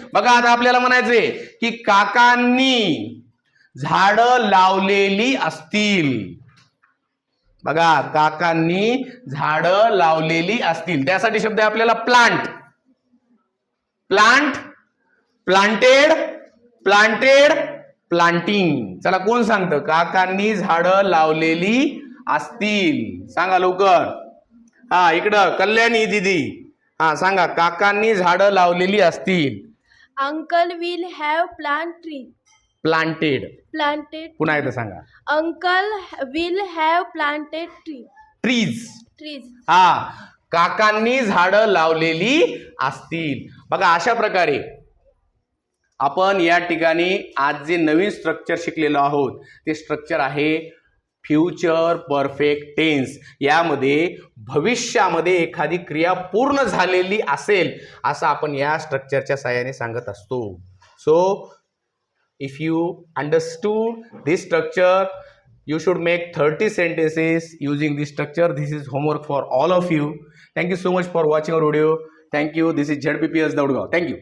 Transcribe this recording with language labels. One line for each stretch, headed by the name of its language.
Marathi: बघा आता आपल्याला म्हणायचंय की काकांनी झाडं लावलेली असतील. बघा काकांनी झाडं लावलेली असतील. त्यासाठी शब्द आहे आपल्याला plant.
English: Plant, planted, planted, planting.
Marathi: चला कोण सांगतं. काकांनी झाडं लावलेली असतील. सांगा लवकर. हा इकडं कल्याणी दीदी. हा सांगा. काकांनी झाडं लावलेली असतील.
English: Uncle will have planted. planted.
Marathi: पुन्हा एकदा सांगा.
English: Uncle will have planted trees. trees.
Marathi: हा काकांनी झाडं लावलेली असतील. बघा अशा प्रकारे आपण या ठिकाणी आज जे नवीन स्ट्रक्चर शिकलेलो आहोत ते स्ट्रक्चर आहे फ्युचर परफेक्ट टेन्स. यामध्ये भविष्यामध्ये एखादी क्रिया पूर्ण झालेली असेल असं आपण या स्ट्रक्चरच्या साहाय्याने सांगत असतो.
English: So if you understood this structure, you should make 30 sentences using this structure. This is homework for all of you. Thank you so much for watching our video. Thank you. This is ZPPS Daudgaon. Thank you.